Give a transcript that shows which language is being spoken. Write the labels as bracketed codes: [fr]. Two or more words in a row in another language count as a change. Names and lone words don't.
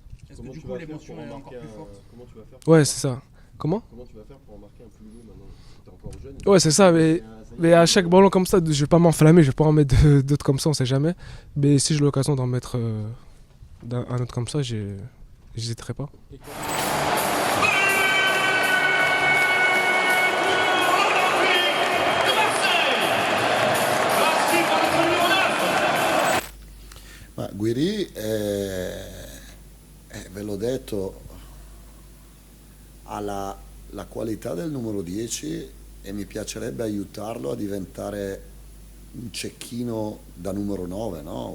[fr] Est-ce que du coup l'émotion est encore plus forte? Comment tu vas faire Ouais, c'est ça. Comment tu vas faire pour en marquer un plus haut maintenant? T'es encore jeune. Ouais, c'est ça, mais à chaque ballon comme ça, je vais pas m'enflammer, je vais pas en mettre d'autres comme ça, on sait jamais. Mais si j'ai l'occasion d'en mettre un autre comme ça, j'hésiterai pas. [it] Ma Guiri ve l'ho detto, ha la qualità del numero 10 e mi piacerebbe aiutarlo a diventare un cecchino da numero 9, no?